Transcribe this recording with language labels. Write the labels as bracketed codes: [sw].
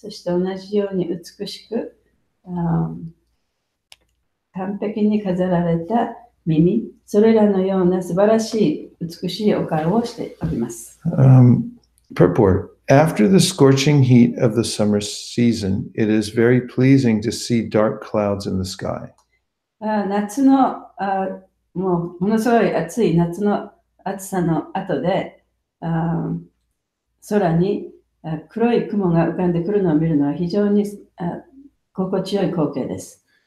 [ja] そして同じように美しく、完璧に飾られた耳、それらのような素晴らしい美しいお顔をしております。 [en] Purport. After the scorching heat of the summer season, it is very pleasing to see dark clouds in the sky. [ja] 夏のものすごい暑い夏の暑さの後で空に黒い雲が浮かんでくるのを見るのは非常に心地よい光景です。